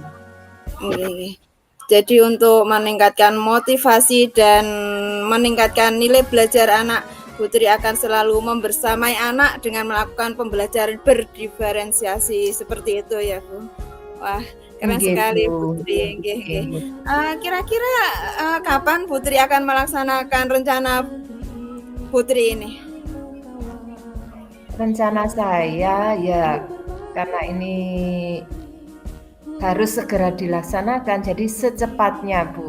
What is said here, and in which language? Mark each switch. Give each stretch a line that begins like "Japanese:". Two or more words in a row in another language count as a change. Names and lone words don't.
Indonesian: Oke. Jadi untuk meningkatkan motivasi dan meningkatkan nilai belajar anak, Putri akan selalu membersamai anak dengan melakukan pembelajaran berdiferensiasi seperti itu ya Bu. Wah, keren Nggih sekali Bu, Putri. Nggih, nggih. nggih. Kira-kira kapan Putri akan melaksanakan rencana Putri ini? Rencana saya ya karena ini harus segera dilaksanakan, jadi secepatnya Bu.